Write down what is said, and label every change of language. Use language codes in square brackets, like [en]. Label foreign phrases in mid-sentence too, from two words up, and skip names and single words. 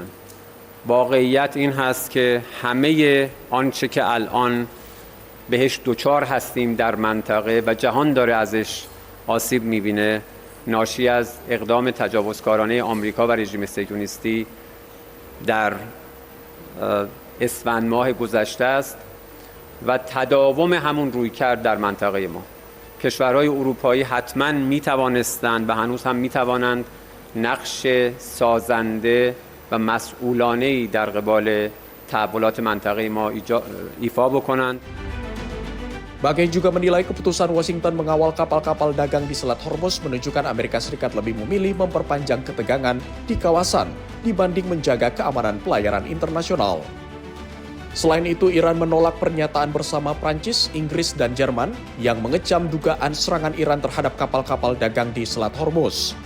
[fa] واقعیت این هست که همه آنچه که الان بهش دوچار هستیم در منطقه و جهان داره ازش آسیب می‌بینه ناشی از اقدام تجاوزکارانه آمریکا و رژیم صهیونیستی در اسفند ماه گذشته است و تداوم همون رویکرد در منطقه ما. کشورهای اروپایی حتما میتوانستند و هنوز هم میتوانند نقش سازنده و مسئولانه‌ای در قبال تحولات منطقه ما ایفا بکنند. [id] Bagai juga menilai keputusan Washington mengawal kapal-kapal dagang di Selat Hormuz menunjukkan Amerika Serikat lebih memilih memperpanjang ketegangan di kawasan dibanding menjaga keamanan pelayaran internasional. Selain itu, Iran menolak pernyataan bersama Prancis, Inggris, dan Jerman yang mengecam dugaan serangan Iran terhadap kapal-kapal dagang di Selat Hormuz.